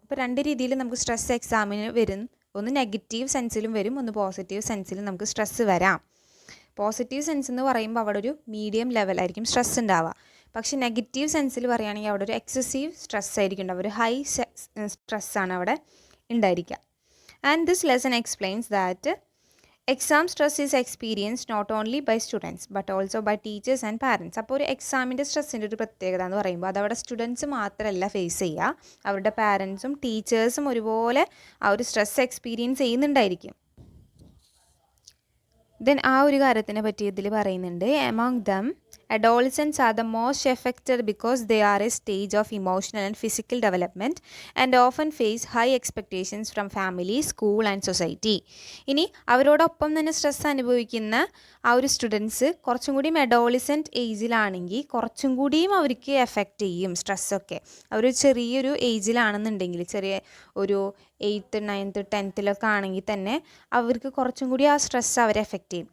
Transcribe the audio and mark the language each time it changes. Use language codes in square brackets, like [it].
[ml] അപ്പോൾ രണ്ട് രീതിയിൽ നമുക്ക് സ്ട്രെസ് എക്സാമിന് വരും. ഒന്ന് നെഗറ്റീവ് സെൻസിലും വരും, ഒന്ന് പോസിറ്റീവ് സെൻസിലും നമുക്ക് സ്ട്രെസ്സ് വരാം. പോസിറ്റീവ് സെൻസ് എന്ന് പറയുമ്പോൾ അവിടെ ഒരു മീഡിയം ലെവലായിരിക്കും സ്ട്രെസ് ഉണ്ടാവുക. പക്ഷേ നെഗറ്റീവ് സെൻസിൽ പറയുകയാണെങ്കിൽ അവിടെ ഒരു എക്സസീവ് സ്ട്രെസ് ആയിരിക്കും ഉണ്ടാവുക, ഒരു ഹൈ സ്ട്രെസ്സാണ് അവിടെ ഉണ്ടായിരിക്കുക. [en] And this lesson explains that exam stress is experienced not only by students but also by teachers and parents. [ml] അപ്പോൾ ഒരു എക്സാമിൻ്റെ സ്ട്രെസ്സിൻ്റെ ഒരു പ്രത്യേകത എന്ന് പറയുമ്പോൾ അതവിടെ സ്റ്റുഡൻസ് മാത്രമല്ല ഫേസ് ചെയ്യുക, അവരുടെ പാരൻസും ടീച്ചേഴ്സും ഒരുപോലെ ആ ഒരു സ്ട്രെസ് എക്സ്പീരിയൻസ് ചെയ്യുന്നുണ്ടായിരിക്കും. ദെൻ ആ ഒരു കാര്യത്തിനെ പറ്റി ഇതിൽ പറയുന്നുണ്ട്, [en] among them adolescents are the most affected because they are a stage of emotional and physical development and often face high expectations from family, school and society. [ml] ഇനി അവരോടൊപ്പം തന്നെ സ്ട്രെസ് അനുഭവിക്കുന്ന ആ ഒരു സ്റ്റുഡൻസ് കുറച്ചും കൂടിയും അഡോളിസെൻറ്റ് ഏജിലാണെങ്കിൽ കുറച്ചും കൂടിയും അവർക്ക് എഫക്റ്റ് ചെയ്യും സ്ട്രെസ്സൊക്കെ. അവർ ചെറിയൊരു ഏജിലാണെന്നുണ്ടെങ്കിൽ, ചെറിയ ഒരു 8th 9th 10th ആണെങ്കിൽ തന്നെ അവർക്ക് കുറച്ചും കൂടി ആ സ്ട്രെസ് അവരെ എഫക്റ്റ് ചെയ്യും.